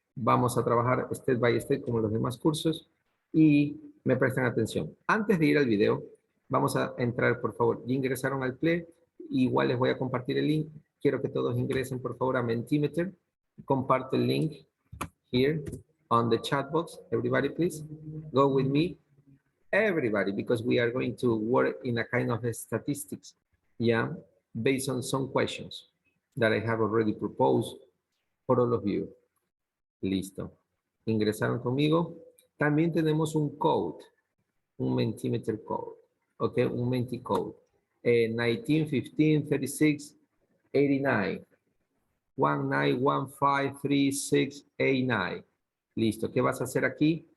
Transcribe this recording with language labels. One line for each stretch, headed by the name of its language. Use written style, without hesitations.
Spanish: Vamos a trabajar
English: step by step
Spanish: como los demás cursos y me prestan atención. Antes de ir al video, vamos a entrar, por favor. Ya ingresaron al Play. Igual les voy a compartir el link. Quiero que todos ingresen, por favor, a Mentimeter. Comparte el
English: link here on the chat box. Everybody, please go with me. Everybody, because we are going to work in a kind of statistics, yeah, based on some questions that I have already proposed for all of you.
Spanish: Listo. Ingresaron conmigo. También tenemos un code, un Mentimeter code, ok, un Menti code. 19, 15, 36, 89. 19153689. Listo. ¿Qué vas a hacer aquí?